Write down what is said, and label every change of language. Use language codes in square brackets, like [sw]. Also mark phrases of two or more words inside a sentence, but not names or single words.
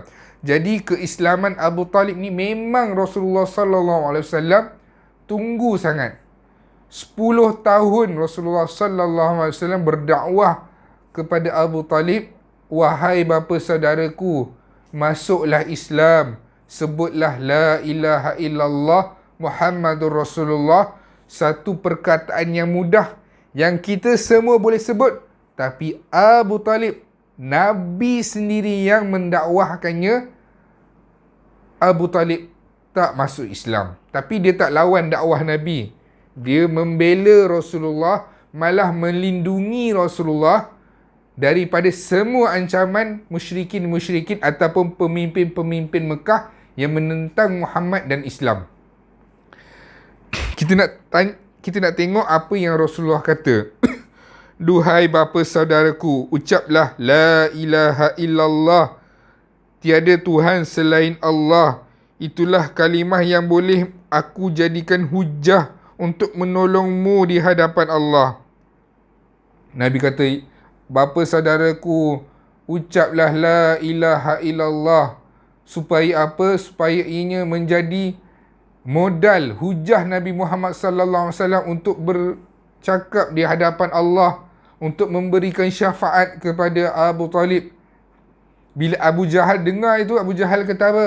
[ms] Jadi keislaman Abu Talib ni memang Rasulullah [ar] صلى الله عليه وسلم [ms] tunggu sangat. 10 tahun Rasulullah [ar] صلى الله عليه وسلم [ms] berdakwah kepada Abu Talib, wahai bapa saudaraku, masuklah Islam, sebutlah [ar] لا إله إلا الله محمد رسول الله. [ms] Satu perkataan yang mudah yang kita semua boleh sebut, tapi Abu Talib, Nabi sendiri yang mendakwahkannya, Abu Talib tak masuk Islam. Tapi dia tak lawan dakwah Nabi. Dia membela Rasulullah, malah melindungi Rasulullah daripada semua ancaman musyrikin-musyrikin ataupun pemimpin-pemimpin Mekah yang menentang Muhammad dan Islam. Kita nak tengok apa yang Rasulullah kata. Duhai bapa saudaraku, ucaplah [ar] لا إله إلا الله, [ms] tiada Tuhan selain Allah. Itulah kalimah yang boleh aku jadikan hujah untuk menolongmu di hadapan Allah. Nabi kata, bapa saudaraku, ucaplah [ar] لا إله إلا الله. [ms] Supaya apa? Supaya ianya menjadi modal hujah Nabi Muhammad [ar] صلى الله عليه وسلم [ms] untuk bercakap di hadapan Allah, untuk memberikan syafaat kepada Abu Talib. Bila Abu Jahal dengar itu, Abu Jahal kata apa?